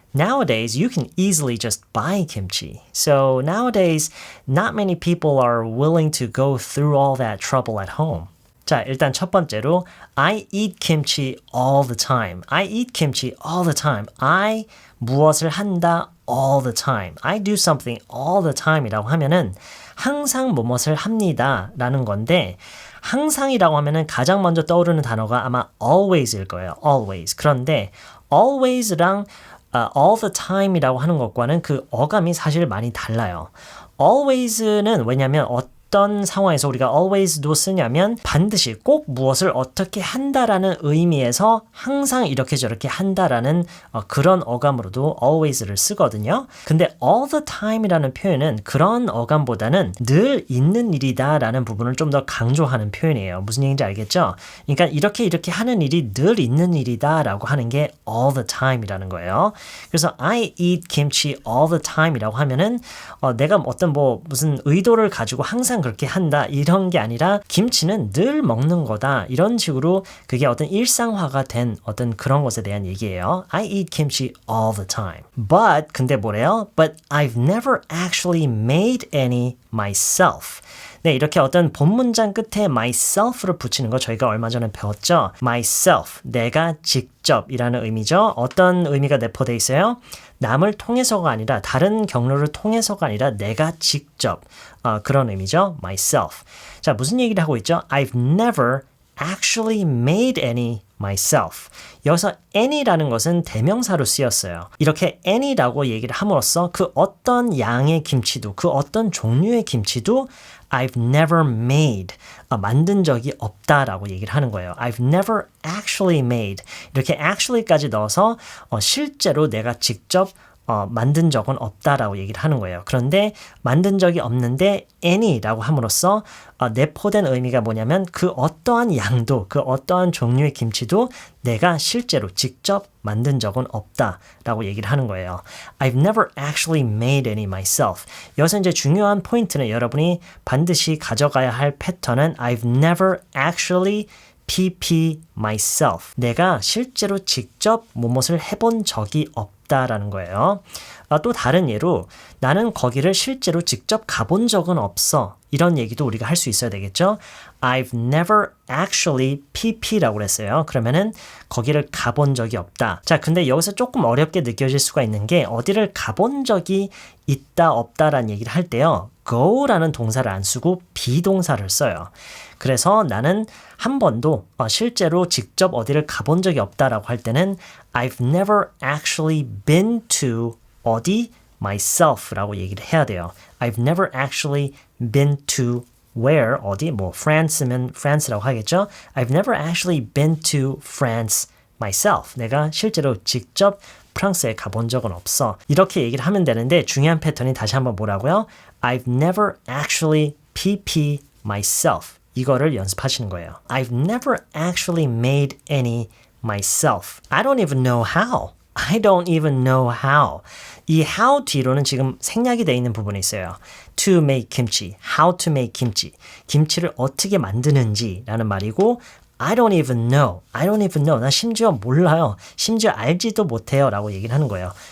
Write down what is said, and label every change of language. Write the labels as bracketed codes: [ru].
[en] Nowadays, you can easily just buy kimchi. So nowadays, not many people are willing to go through all that trouble at home. [ko] 자, 일단 첫 번째로 [en] I eat kimchi all the time. I eat kimchi all the time. I [ko] 무엇을 한다 [en] all the time. I do something all the time [ko] 이라고 하면은 항상 무엇을 합니다 라는 건데 항상이라고 하면은 가장 먼저 떠오르는 단어가 아마 always일 거예요. [en] always. [ko] 그런데 always랑 all the time이라고 하는 것과는 그 어감이 사실 많이 달라요. always는 왜냐하면 어떤 상황에서 우리가 always도 쓰냐면 반드시 꼭 무엇을 어떻게 한다라는 의미에서 항상 이렇게 저렇게 한다라는 그런 어감으로도 always를 쓰거든요. 근데 all the time이라는 표현은 그런 어감보다는 늘 있는 일이다 라는 부분을 좀 더 강조하는 표현이에요. 무슨 얘기인지 알겠죠? 그러니까 이렇게 하는 일이 늘 있는 일이다 라고 하는 게 all the time이라는 거예요. 그래서 [en] I eat kimchi all the time [ko] 이라고 하면은 내가 어떤 무슨 의도를 가지고 항상 그렇게 한다 이런 게 아니라 김치는 늘 먹는 거다 이런 식으로 그게 어떤 일상화가 된 어떤 그런 것에 대한 얘기예요. [en] I eat kimchi all the time. [ko] But 근데 뭐래요? [en] But I've never actually made any myself. [ko] 네, 이렇게 어떤 본문장 끝에 myself를 붙이는 거 저희가 얼마 전에 배웠죠? myself, 내가 직접이라는 의미죠. 어떤 의미가 내포되어 있어요? 남을 통해서가 아니라 다른 경로를 통해서가 아니라 내가 직접 그런 의미죠. [en] myself. [ko] 자, 무슨 얘기를 하고 있죠? [en] I've never actually made any myself. [ko] 여기서 any라는 것은 대명사로 쓰였어요. 이렇게 any라고 얘기를 함으로써 그 어떤 양의 김치도 그 어떤 종류의 김치도 [en] I've never made, [ko] 만든 적이 없다라고 얘기를 하는 거예요. [en] I've never actually made. [ko] 이렇게 actually까지 넣어서 실제로 내가 직접 만든 적은 없다라고 얘기를 하는 거예요. 그런데 만든 적이 없는데 any라고 함으로써 내포된 의미가 뭐냐면 그 어떠한 양도 그 어떠한 종류의 김치도 내가 실제로 직접 만든 적은 없다라고 얘기를 하는 거예요. [en] I've never actually made any myself. [ko] 여기서 이제 중요한 포인트는 여러분이 반드시 가져가야 할 패턴은 [en] I've never actually PP myself. [ko] 내가 실제로 직접 무엇을 해본 적이 없다라는 거예요. 또 다른 예로 나는 거기를 실제로 직접 가본 적은 없어. 이런 얘기도 우리가 할 수 있어야 되겠죠. [en] I've never actually PP [ko] 라고 그랬어요. 그러면은 거기를 가본 적이 없다. 자, 근데 여기서 조금 어렵게 느껴질 수가 있는 게 어디를 가본 적이 있다 없다라는 얘기를 할 때요. go라는 동사를 안 쓰고 비동사를 써요. 그래서 나는 한 번도 실제로 직접 어디를 가본 적이 없다라고 할 때는 [en] I've never actually been to [ko] 어디 myself라고 얘기를 해야 돼요. [en] I've never actually been to where [ko] 어디 [en] France면 France라고 하겠죠. I've never actually been to France myself. [ko] 내가 실제로 직접 프랑스에 가본 적은 없어. 이렇게 얘기를 하면 되는데 중요한 패턴이 다시 한번 뭐라고요? [en] I've never actually PP myself. [ko] 이거를 연습하시는 거예요. [en] I've never actually made any myself. I don't even know how. I don't even know how. [ko] 이 how 뒤로는 지금 생략이 되어 있는 부분이 있어요. [en] To make kimchi. How to make kimchi. [ko] 김치를 어떻게 만드는지 라는 말이고 [en] I don't even know. [ko] I don't even know. 나 심지어 몰라요. 심지어 알지도 못해요. 라고 얘기를 하는 거예요.